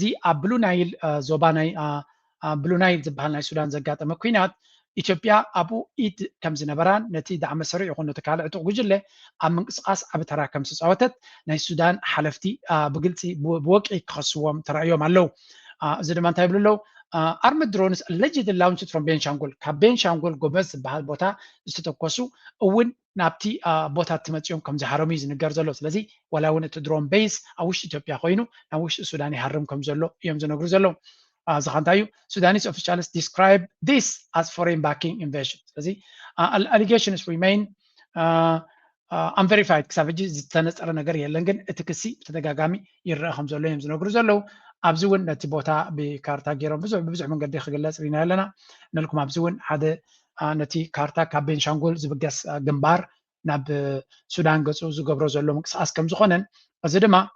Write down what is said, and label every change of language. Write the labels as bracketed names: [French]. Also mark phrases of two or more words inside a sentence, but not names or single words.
[Tigrinya] ኣብ ብሉ ናይል ዞባ ናይ ብሉ ናይል ዝበሃል ናይ ሱዳን ዘጋጠመ ኩናት ኢትዮጵያ ኣብኡ ኢድ ከም ዝነበራን ነቲ ዳዕመ ሰሪዕ ይኹን ነቲ ካልእ ዕጡቕ ጉጅለ ኣብ ምንቅስቓስ ዓብ ተራ ከም ዝፃወተት ናይ ሱዳን ሓለፍቲ ብግልፂ ብወቂ ክኸስዎም ተራእዮም ኣለው እዚ ድማ እንታይ ይብሉ ኣለው [English] armed drones allegedly launched from [Tigrinya] ቤንሻንጉል ካብ ቤንሻንጉል ጎበዝ ዝበሃል ቦታ ዝተተኮሱ እውን ናብቲ ቦታ ትመፅኦም ከም ዝሃረሙ እዩ ዝንገር ዘሎ ስለዚ ዋላ እውን እቲ [English] drone base [Tigrinya] ኣብ ውሽጢ ኢትዮጵያ ኮይኑ ናብ ውሽጢ ሱዳን ይሃርም ከም ዘሎ እዮም ዝነግሩ ዘለው እዚ ከዓ እንታይ እዩ ሱዳኒስ [English] officials describe this as foreign backing invasion [Tigrinya] ስለዚ [English] allegations remain [Tigrinya] unverified ክሳብ ሕጂ ዝተነፀረ ነገር የለን ግን እቲ ክሲ ብተደጋጋሚ ይረአ ከም ዘሎ እዮም ዝነግሩ ዘለው ኣብዚ እውን ነቲ ቦታ ብካርታ ገይሮም ብብዙሕ መንገዲ ክግለፅ ኢና ኣለና ንልኩም ኣብዚ እውን ሓደ ነቲ ካርታ ካብ ቤንሻንጉል ዝብገስ ግንባር ናብ ሱዳን ገፁ ዝገብሮ ዘሎ ምንቅስቃስ ከም ዝኾነን እዚ ድማ